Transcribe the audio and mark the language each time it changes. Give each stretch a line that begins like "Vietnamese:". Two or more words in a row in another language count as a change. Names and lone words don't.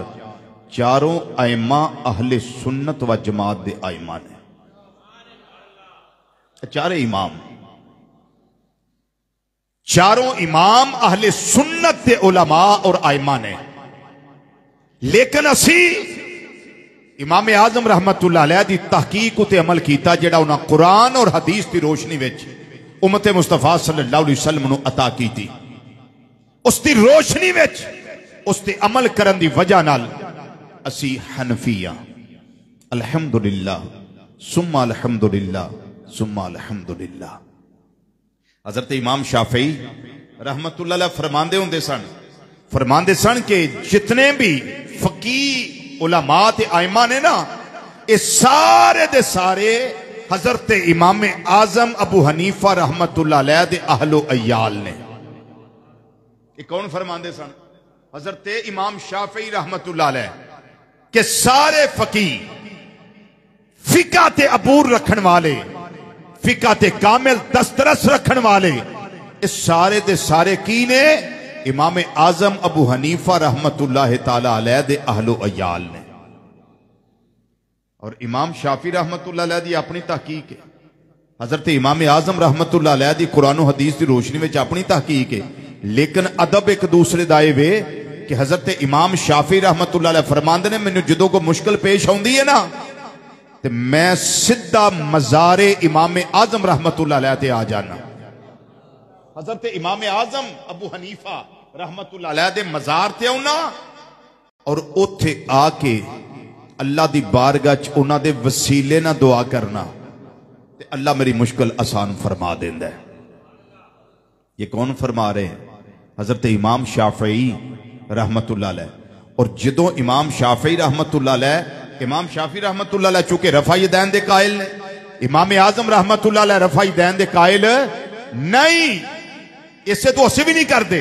Punjabi: چاروں آئمہ اہلِ سنت و جماعت دے آئمہ نے. چارے امام، چاروں امام اہلِ سنت دے علماء اور آئمہ نے. لیکن اسی امام اعظم
Arabic: رحمة الله عليه
Punjabi: دی تحقیق اتے عمل کیتا جیہڑا انہاں قرآن اور حدیث کی روشنی وچ امت مصطفیٰ
Arabic: صلى الله عليه وسلم
Punjabi: نوں عطا کیتی. اس کی روشنی وچ اس تے عمل کرن دی وجہ نال اسی حنفیہ.
Arabic: الحمد لله ثم الحمد لله ثم الحمد لله.
Punjabi: حضرت امام شافعی
Arabic: رحمة الله عليه
Punjabi: فرماندے سن کہ جتنے بھی فقیہ علماء تے آئمہ نے نا، ایہ سارے دے سارے حضرت امام اعظم ابو حنیفہ
Arabic: رحمة الله عليه
Punjabi: دے اہل و عیال نے. ایہ کون فرماندے سن? حضرت امام شافعی
Arabic: رحمة الله عليه
Punjabi: کے سارے فقیہ فقہ تے عبور رکھن والے، فقہ تے کامل دسترس رکھن والے، اس سارے دے سارے کی نے? امام اعظم ابو حنیفہ
Arabic: رحمة الله تعالى عليه
Punjabi: دے اہل و عیال نے. اور امام شافعی
Arabic: رحمة الله عليه
Punjabi: دی اپنی تحقیق اے، حضرت امام اعظم
Arabic: رحمة الله عليه
Punjabi: دی قرآن اور حدیث کی روشنی میں اپنی تحقیق اے. لیکن ادب اک دوجے دا وے کہ حضرت امام شافعی
Arabic: رحمة الله عليه
Punjabi: فرماندے نے مینوں جدوں کوئی مشکل پیش آوندی اے نا، تو میں سدھا مزارِ امام اعظم
Arabic: رحمة الله عليه
Punjabi: تے آ جانا. حضرت امام اعظم ابو حنیفہ
Arabic: رحمة الله عليه
Punjabi: دے مزار تے آونا اور اوتھے آ کے اللہ دی بارگاہ چ انہاں دے وسیلے نال دعا کرنا تے اللہ میری مشکل آسان فرما دیندا اے.
Urdu: یہ کون فرما رہے ہیں?
Punjabi: حضرت امام شافعی
Arabic: رحمة الله عليه.
Punjabi: اور جدوں امام شافعی
Arabic: رحمة الله عليه,
Punjabi: امام شافعی
Arabic: رحمة الله عليه
Punjabi: چونکہ رفع یدین دے قائل نے، امام اعظم
Arabic: رحمة الله عليه
Punjabi: رفع یدین دے قائل نہیں، اس توں تو اسی بھی نہیں کردے.